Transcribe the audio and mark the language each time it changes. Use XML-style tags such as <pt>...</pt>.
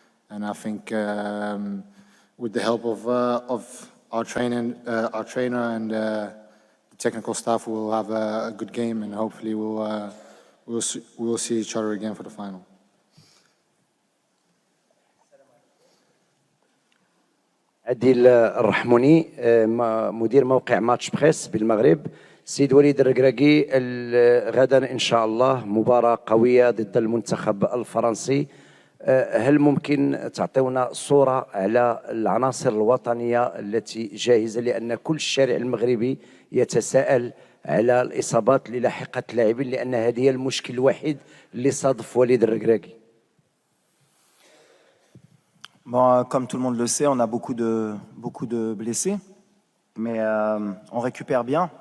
<en>And I think with the help of our trainer and the technical staff, we will have a good game, and hopefully we'll see each other again for the final.</en> <ar>عديل الرحموني مدير موقع ماتش بريس بالمغرب. سيد وليد الركراكي، غدا إن شاء الله مباراة قوية ضد المنتخب الفرنسي. هل ممكن تعطيونا صورة على العناصر الوطنية التي جاهزة، لأن كل الشارع المغربي يتساءل على الإصابات اللي لاحقت اللاعبين، لأن هذه هي المشكل الوحيد اللي صادف وليد الركراكي.</ar> <fr>Bon, comme tout le monde le sait, on a beaucoup de blessés, mais on récupère bien.</fr>